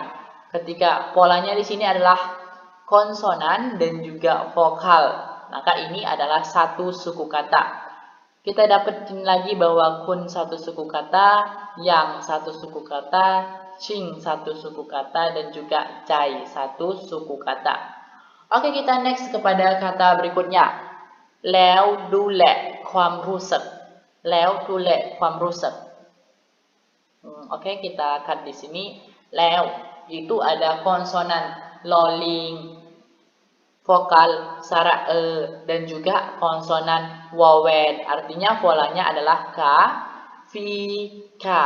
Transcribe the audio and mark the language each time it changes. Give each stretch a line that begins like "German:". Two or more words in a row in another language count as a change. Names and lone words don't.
Indonesian: Ketika polanya di sini adalah konsonan dan juga vokal, maka ini adalah satu suku kata. Kita dapetin lagi bahwa kun satu suku kata, yang satu suku kata, cing satu suku kata, dan juga cai satu suku kata. Oke, kita next kepada kata berikutnya.
Thai: แล้วดูแลความรู้สึก แล้วดูแลความรู้สึก
Indonesian: Oke, kita cut di sini. แล้ว itu ada konsonan loling, vokal sara e dan juga konsonan wawen. Artinya polanya adalah ka, vi, ka.